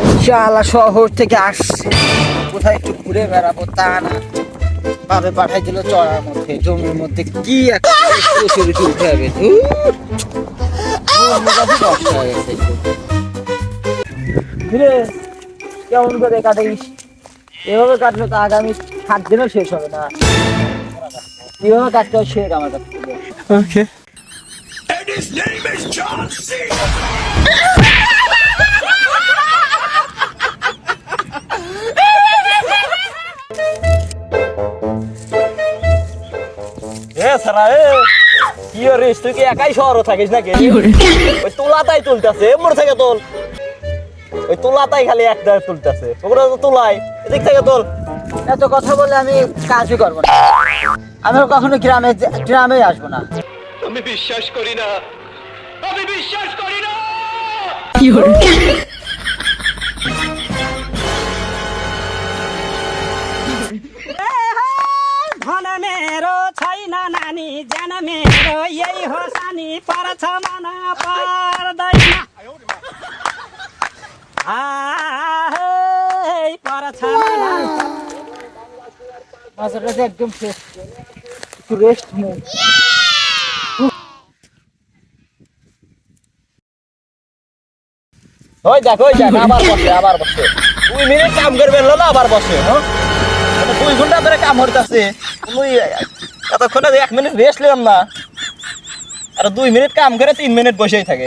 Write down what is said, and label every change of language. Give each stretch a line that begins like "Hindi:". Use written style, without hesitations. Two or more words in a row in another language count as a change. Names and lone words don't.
Bangla: শালা শহর থেকে আসছে, কোথায় একটু ঘুরে বেড়াবো তা না, ভাবে পাঠাই দিল চড়ার মধ্যে, জমির মধ্যে কি একটা চুরিতে উঠে যাবে। কেমন করে কাটিস? এভাবে কাটলে তো আগামী 7 দিনও শেষ হবে না। এভাবে কাটতে শেখ আমার কাছ থেকে।
English: Okay. And his name is John C.
Bangla: কি রে তুই কি একাই শহরে থাকিস নাকি? ওই তোলাটাই তুলতেছে, এমন থেকে তোল, ওই তোলাটাই খালি একটা তুলতেছে, ওগুলো তো তোলাই, এদিক থেকে তোল। এত কথা বলে আমি কাজই করবো না, আমি কখনো গ্রামে আসবো না। আমি বিশ্বাস করি না, আমি বিশ্বাস করি না।
Nepali: धन मेरो छैन नानी, ज्यान मेरो यही हो सानी, पर्छ मन पर्दैन, पर्छ मन।
Bangla: মাথাটা তো একদম শেষ, একটু রেস্ট নিই। ওই দেখ আবার বসে 2 মিনিট কাম করবে না, আবার বসে। হ্যাঁ 2 ঘন্টা ধরে কাম হইতাছে, তুই এতক্ষণে 1 মিনিট রেস্ট নিলাম না, আর 2 মিনিট কাম করে 3 মিনিট বসেই থাকে।